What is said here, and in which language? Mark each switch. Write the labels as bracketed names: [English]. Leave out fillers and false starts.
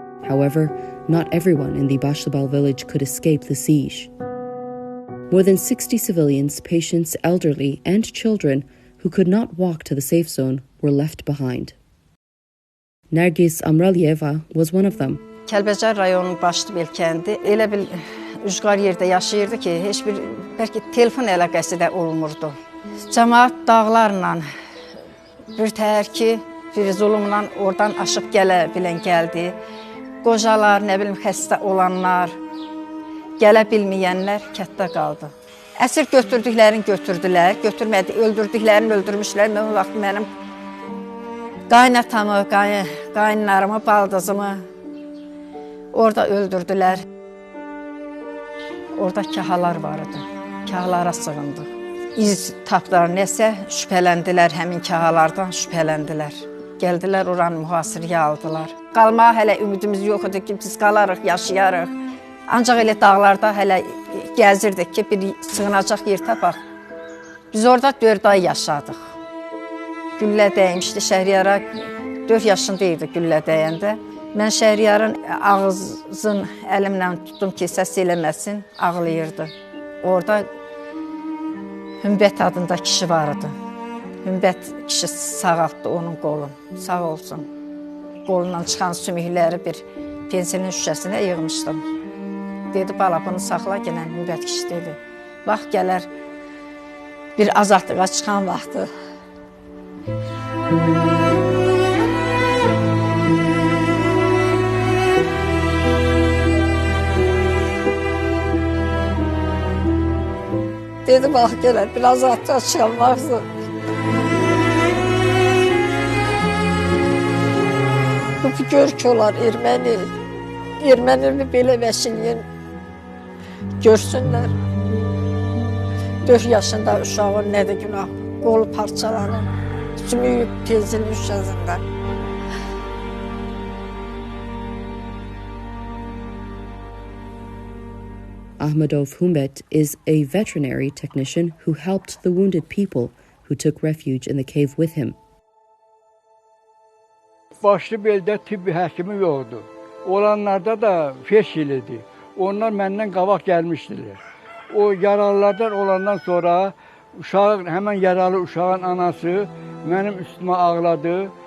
[English] However, not everyone in the Bashlabel village could escape the siege. More than 60 civilians, patients, elderly, and children who could not walk to the safe zone were left behind. Nergis Amralyeva was one of them. [Azerbaijani] Kəlbəcər rayonunun Başlıbel kəndi elə bir ucqar yerdə yaşayırdı ki, heç bir bəlkə telefon əlaqəsi də olmurdu. Cəmaət dağlarla birtəhər ki, bir zulümlə oradan aşıb gələ bilən gəldi. Qocalar, nə bilim, xəstə olanlar, gələ bilməyənlər kətdə qaldı. Əsir götürdüklərini götürdülər, öldürdüklərini öldürmüşlər. Mən o vaxt mənim qaynatamı, qaynlarımı, baldızımı orada öldürdülər. Orada kahalar vardı, kahalara sığındı. İz tapdılar, nəsə şübhələndilər, həmin kahalardan şübhələndilər. Gəldilər, oranı mühasirəyə aldılar. Qalmağa hələ ümidimiz yox idi ki, biz qalarıq, yaşayarıq. Ancaq elə dağlarda hələ gəzirdik ki, bir sığınacaq yer tapaq. Biz orada 4 ay yaşadıq. Güllə dəymişdi Şəhriyara, 4 yaşında idi güllə dəyəndə. Mən Şəhriyarın ağzın əlimlə tutdum ki, səs eləməsin, ağlayırdı. Orada Hümbət adında kişi vardı. Hümbət kişi sağaltdı onun qolunu, sağ olsun. Qolundan çıxan sümükləri bir pensilin şüşəsinə yığmışdım. Dedi, bala bunu saxla, gələn Hümbət kişi dedi. Vaxt gələr, bir azadlığa çıxan vaxtı. Dedi, vaxt gələr, bir azadlığa çıxan vaxtı. Bu gör ki, olar erməni belə vəşiliyən görsünlər. 4 yaşında uşağın nədir günah, qolu parçalanır, sümüyü tezin üşəsində. [English] Ahmedov Humbet is a veterinary technician who helped the wounded people who took refuge in the cave with him. [Azerbaijani] Başlı beldə tibbi həkimi yoxdur. Olanlarda da 5 il idi. Onlar məndən qabaq gəlmişdilər. O yaralılardan olandan sonra həmən yaralı uşağın anası mənim üstümə ağladı.